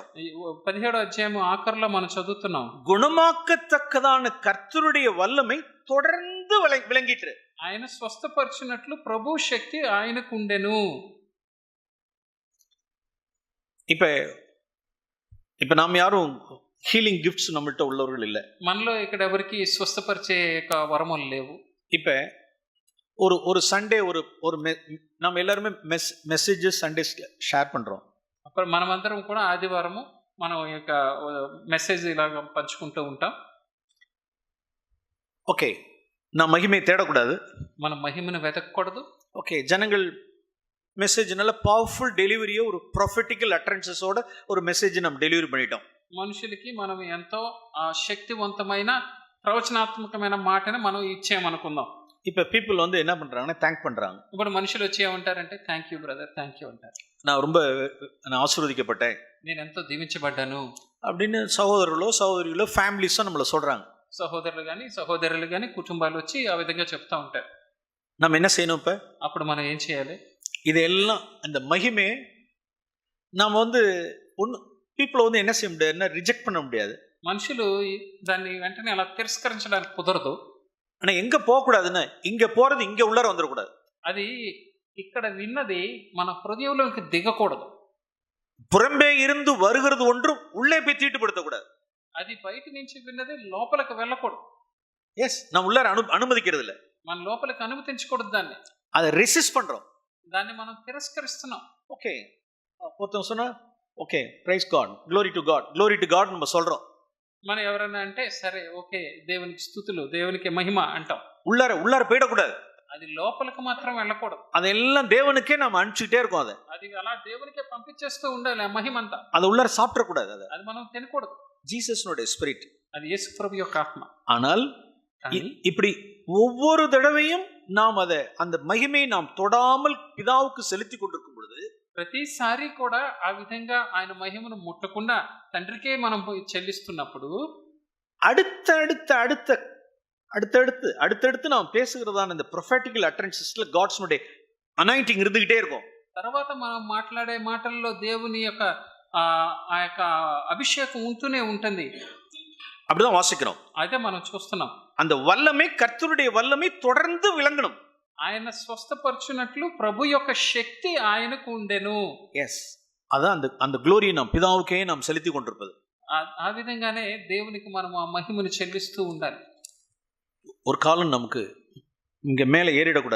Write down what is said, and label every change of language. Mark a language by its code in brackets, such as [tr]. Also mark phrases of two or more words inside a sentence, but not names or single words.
[te] 17వ అధ్యాయం ఆఖరిలో మనం చదువుతున్నాం. [ta] குணமாக்கத்தக்கதான கர்த்தருடைய வல்லமை தொடர்ந்து விளங்கிட்டு, [te] ఆయన స్వస్థపరిచినట్లు ప్రభు శక్తి ఆయనకు ఉండెను. [ta] இப்ப நாம் யாரும் [en] healing gifts [ta] நம்மள்ட்ட உள்ளவர்கள் இல்லை. [te] మనలో ఇక్కడ ఎవరికి స్వస్థపరిచే వరములు లేవు. [ta] இப்ப ஒரு சண்டே ஒரு நம்ம எல்லாருமே [en] messages Sunday share [ta] பண்றோம். [te] అప్పుడు మనమందరం కూడా ఆదివారము మనం యొక్క మెసేజ్ ఇలాగ పంచుకుంటూ ఉంటాం. [ta] ஓகே, நான் மகிமையை தேடக்கூடாது, [te] మన మహిమను వెతకూడదు. [ta] ஓகே, ஜனங்கள் மெசேஜ் நல்ல [en] powerful delivery [ta] ஒரு [en] prophetical utterances [ta] ஒரு மெசேஜ் நம்ம டெலிவரி பண்ணிட்டோம். [te] మనుషులకి మనం ఎంతో శక్తివంతమైన ప్రవచనాత్మకమైన మాటని మనం ఇచ్చామనుకుందాం. [ta] இப்ப பீப்புள் வந்து என்ன பண்றாங்கன்னா தேங்க் பண்றாங்க. [te] ఇప్పుడు మనుషులు వచ్చి ఏమంటారంటే [en] thank you brother, thank you [te] అంటారు. [ta] நான் ஆசீர்వதிக்கப்பட்டேன், [te] నేను ఎంతో దీవించబడ్డాను, [ta] அப்படின்னு சகோதரர்களோ சகோதரிகளோ ஃபேமிலிஸோ நம்மளை சொல்கிறாங்க. [te] సహోదరులు కానీ కుటుంబాలు వచ్చి ఆ విధంగా చెప్తా ఉంటారు. [ta] நம்ம என்ன செய்யணும்? இப்போ [te] అప్పుడు మనం ఏం చేయాలి? [ta] இதெல்லாம் அந்த மகிமை நாம் ஒன்று பீப்புளை என்ன செய்ய முடியாது, என்ன ரிஜெக்ட் பண்ண முடியாது. [te] మనుషులు దాన్ని వెంటనే అలా తిరస్కరించడానికి కుదరదు. [ta] ஆனால் எங்கே போகக்கூடாதுன்னு, இங்கே போகிறது இங்கே உள்ளார வந்துடக்கூடாது. [te] అది ఇక్కడ విన్నది మన హృదయంలోకి దిగకూడదు. [ta] புறம்பே இருந்து வருகிறது ஒன்றும் உள்ளே போய் தீட்டுப்படுத்தக்கூடாது. [te] అది బయట నుంచి విన్నది లోపలికి వెళ్ళకూడదు. [ta] எஸ், நான் உள்ளார அனுமதிக்கிறது இல்லை. [te] మన లోపలికి అనుమతించకూడదు. దాన్ని [ta] அதை ரெசிஸ்ட் பண்றோம். [te] దాన్ని మనం తిరస్కరిస్తున్నాం. [ta] ஓகே, ஒருத்தன் சொன்னா ஓகே, [en] Praise God, glory to God, glory to God [ta] நம்ம சொல்றோம். [te] మనం ఎవరైనా అంటే సరే ఓకే, దేవునికి స్తుతులు, దేవునికి మహిమ అంటాం. [ta] உள்ளார போயிடக்கூடாது. [te] అది లోపలికి మాత్రం వెళ్ళకూడదు. [ta] அதெல்லாம் தேவனுக்கே நம்ம அனுப்பிச்சுட்டே இருக்கோம். [te] అది అలా దేవునికే పంపించేస్తూ ఉండాలి ఆ మహిమ అంతా. [ta] அது உள்ளார சாப்பிடக்கூடாது. [te] అది మనం తినకూడదు. [ta] ஜீசஸ்னுடைய ஸ்பிரிட், [te] అది యేసు ప్రభు యొక్క ఆత్మ. [ta] ஆனால் இப்படி ஒவ்வொரு தடவையும் நாம் அந்த மகிமையை நாம் தொடாமல் பிதாவுக்கு செலுத்தி கொண்டிருக்கும் பொழுது, [te] ప్రతిసారి కూడా ఆ విధంగా ఆయన మహిమను ముట్టకుండా తండ్రికే మనం చెల్లిస్తున్నప్పుడు [ta] அடுத்தடுத்து நாம் பேசுகிறதான இந்த [en] prophetical utterances God's anointing [ta] இருந்துகிட்டே இருக்கும். [te] తర్వాత మనం మాట్లాడే మాటల్లో దేవుని యొక్క ఆ యొక్క అభిషేకం ఉంటూనే ఉంటుంది. [ta] அப்படிதான் வாசிக்கிறோம். [te] అదే మనం చూస్తున్నాం. [ta] அந்த வல்லமை, கர்த்தருடைய வல்லமை தொடர்ந்து விளங்கணும். [te] ఆయన స్వస్థపరచునట్లు ప్రభు యొక్క శక్తి ఆయనకు ఉండెను. [ta] எஸ், அதான் அந்த க்ளோரியை நாம் பிதாவுக்கே நாம் செலுத்தி கொண்டிருப்பது. [te] ఆ విధంగానే దేవునికి మనం ఆ మహిమను చెల్లిస్తూ ఉండాలి. [ta] ஒரு காலம் நமக்கு இங்க மேலே ஏறிடக்கூடாது.